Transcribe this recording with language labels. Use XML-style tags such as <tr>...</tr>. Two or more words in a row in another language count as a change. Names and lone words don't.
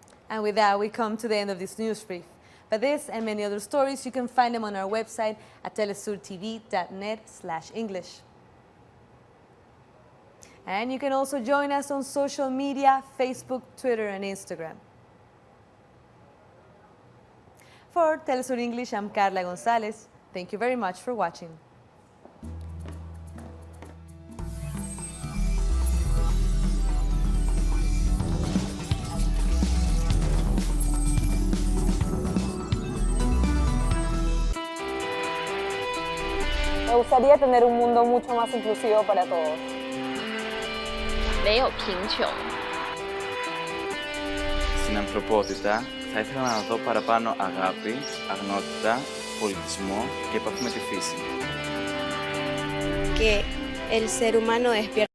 <en>And with that, we come to the end of this news brief. But this and many other stories, you can find them on our website at telesurtv.net/English. And you can also join us on social media, Facebook, Twitter, and Instagram. For Telesur English, I'm Carla Gonzalez. Thank you very much for watching.</en> <es>Me gustaría tener un mundo mucho más inclusivo para todos.</es> <zh>没有贫穷.</zh> <el>Στην ανθρωπότητα θα ήθελα να δω παραπάνω αγάπη, αγνότητα, πολιτισμό και επαφή με τη φύση.</el> <es>Que el ser humano despierta</es>